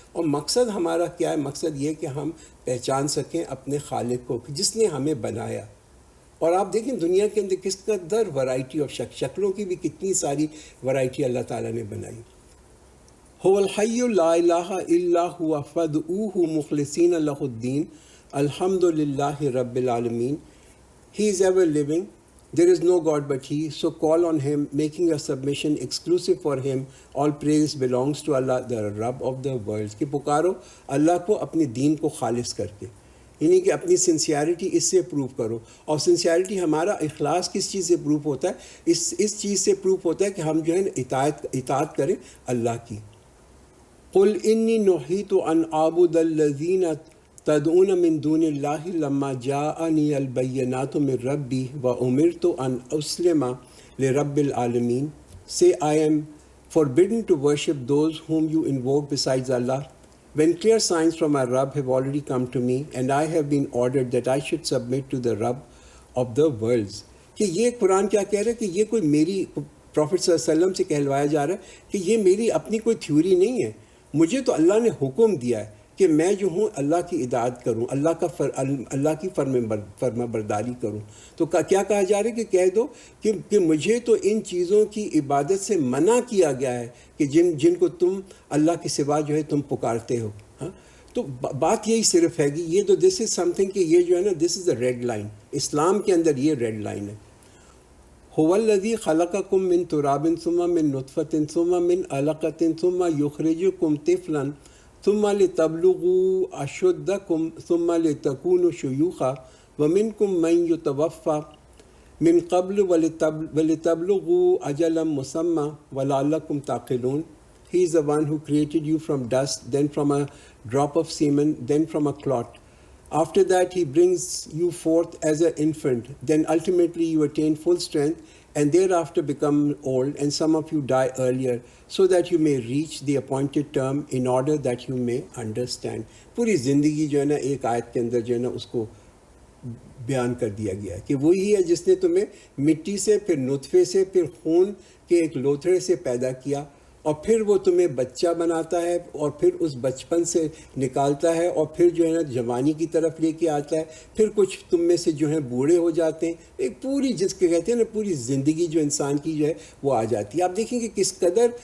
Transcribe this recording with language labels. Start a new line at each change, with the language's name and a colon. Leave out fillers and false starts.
Urdu: اور مقصد ہمارا کیا ہے, مقصد یہ کہ ہم پہچان سکیں اپنے خالق کو جس نے ہمیں بنایا. اور آپ دیکھیں دنیا کے اندر کس قدر ورائٹی آف شکلوں کی بھی کتنی ساری ورائٹی اللہ تعالیٰ نے بنائی.
Arabic: هو الحی لا الہ الا هو فادعوہ مخلصین لہ الدین الحمد للہ رب العالمین.
English: He is ever living, there is no God but He, so call on Him, making your submission exclusive for Him. All praise belongs to Allah, the Rabb of the worlds.
Urdu: کہ پکارو اللہ کو اپنے دین کو خالص کر کے, یعنی کہ اپنی سنسیئرٹی اس سے پروف کرو. اور سنسیئرٹی ہمارا اخلاص کس چیز سے پروف ہوتا ہے, اس چیز سے پروف ہوتا ہے کہ ہم جو ہے اطاعت کریں اللہ کی.
Arabic: قل انی نہیت ان اعبد الذین تدعون من دون اللہ لما جاءنی البینات من ربی وامرت ان اسلم لرب العالمین.
English: Say I am forbidden to worship those whom you invoke besides Allah, when clear signs from our Rabb have already come to me, and I have been ordered that I should submit to the Rabb of the worlds.
Urdu: کہ یہ قرآن کیا کہہ رہا ہے کہ یہ کوئی میری, پروفٹ صلی اللہ علیہ وسلم سے کہلوایا جا رہا ہے کہ یہ میری اپنی کوئی تھیوری نہیں ہے. مجھے تو اللہ نے حکم دیا ہے کہ میں جو ہوں اللہ کی اطاعت کروں, اللہ کی فرما برداری کروں. تو کیا کہا جا رہا ہے کہ کہہ دو کہ مجھے تو ان چیزوں کی عبادت سے منع کیا گیا ہے کہ جن کو تم اللہ کے سوا جو ہے تم پکارتے ہو. ہاں, تو بات یہی صرف ہے کہ یہ تو
English: this is something
Urdu: کہ یہ جو ہے نا
English: This is the red line.
Urdu: اسلام کے اندر یہ ریڈ لائن ہے.
Arabic: هو الذی خلقکم من تراب ثم من نطفة ثم من علقة ثم یخرجکم طفلا ثم لتبلغوا اشدکم ثم لتکونوا شیوخا ومنکم من یتوفی من قبل ولتبلغوا اجلا مسمى ولعلکم تعقلون.
English: He is the one who created you from dust, then from a drop of semen, then from a clot. After that he brings you forth as an infant, then ultimately you attain full strength, and thereafter become old, and some of you die earlier, so that you may reach the appointed term, in order that you may understand.
Urdu: پوری زندگی جو ہے نا ایک آیت کے اندر جو ہے نا اس کو بیان کر دیا گیا ہے کہ وہی ہے جس نے تمہیں مٹی سے، پھر نطفے سے، پھر خون کے ایک لوتھڑے سے پیدا کیا، اور پھر وہ تمہیں بچہ بناتا ہے، اور پھر اس بچپن سے نکالتا ہے، اور پھر جو ہے نا جوانی کی طرف لے کے آتا ہے، پھر کچھ تم میں سے جو ہیں بوڑھے ہو جاتے ہیں، ایک پوری جس کے کہتے ہیں نا پوری زندگی جو انسان کی جو ہے وہ آ جاتی ہے۔ آپ دیکھیں کہ کس قدر